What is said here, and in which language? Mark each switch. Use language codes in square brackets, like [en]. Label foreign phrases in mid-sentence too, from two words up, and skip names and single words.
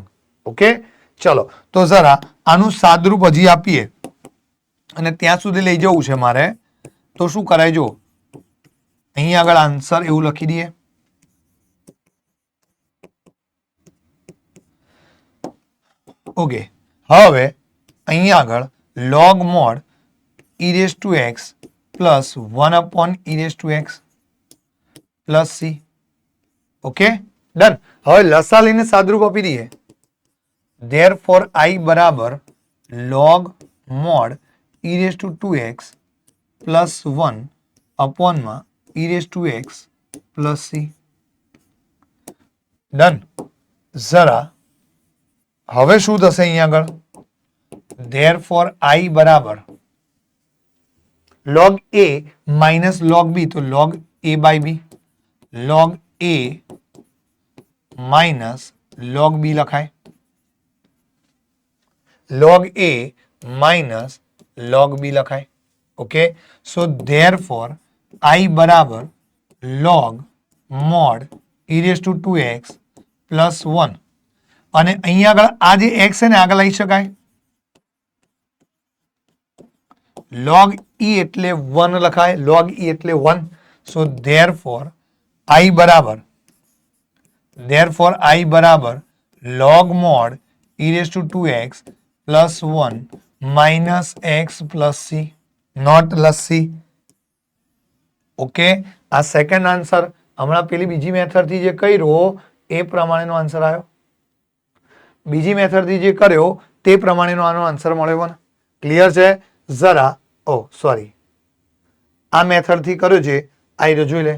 [gu] ઓકે, ચલો તો જરા આનું સાદુરૂપ હજી આપીએ અને ત્યાં સુધી લઈ જવું છે મારે. તો શું કરાય, જો અહીંયા આગળ આન્સર એવું લખી દઈએ. [en] ઓકે, હવે અહીંયા આગળ log mod e raised to x plus 1 upon e raised to x plus c. [gu] ઓકે, ડન. હવે લસા લઈને સાદુરૂપ આપી દઈએ. [en] therefore I બરાબર log mod e raised to 2x plus 1 upon માં e raised to x plus c. [gu] ડન. જરા હવે શું થશે અહીંયા આગળ? [en] therefore I બરાબર log a minus log b, તો log a by b, log a minus log b લખાય, log a minus log b લખાય. okay, so therefore I [gu] બરાબર [en] log mod e raised to 2x plus 1 [gu] અને અહીંયા આગળ આ જે x છે ને આગળ લઈ શકાય. [en] log e [gu] એટલે 1 લખાય, [en] log e [gu] એટલે 1. [en] સો therefore I બરાબર log mod e raised to 2x plus 1 minus x plus c, not લસી. [gu] ઓકે, આ [en] second answer [gu] હમણાં પેલી બીજી મેથડથી જે કર્યો એ પ્રમાણેનો આન્સર આવ્યો. બીજી મેથડથી જે કર્યો તે પ્રમાણેનો આનો આન્સર મળ્યો ને. ક્લિયર છે? જરા સોરી, આ મેથડથી કર્યો છે આ રીતે જોઈ લે.